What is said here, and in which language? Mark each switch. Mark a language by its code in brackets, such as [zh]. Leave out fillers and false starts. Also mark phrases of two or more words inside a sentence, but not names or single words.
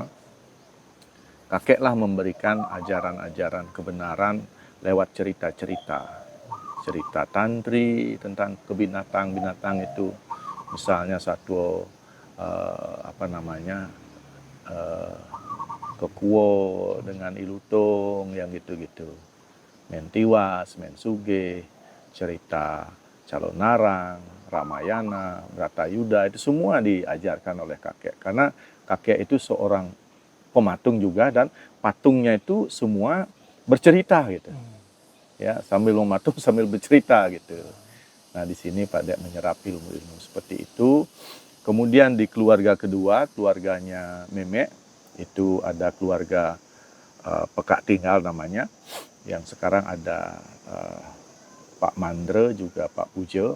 [id] Kakeklah memberikan ajaran-ajaran kebenaran lewat cerita-cerita. Cerita tantri tentang kebinatang-binatang itu. Misalnya satu kekuo dengan ilutung yang gitu-gitu. Mentiwas, mensuge, cerita calon narang, Ramayana, Bratayuda, itu semua diajarkan oleh kakek. Karena kakek itu seorang pematung juga dan patungnya itu semua bercerita gitu. Ya, sambil mematung sambil bercerita gitu. Nah, di sini Pak Dek menyerap ilmu-ilmu seperti itu. Kemudian di keluarga kedua, keluarganya Memek, itu ada keluarga Pekak Tinggal namanya, yang sekarang ada Pak Mandre juga Pak Pujo.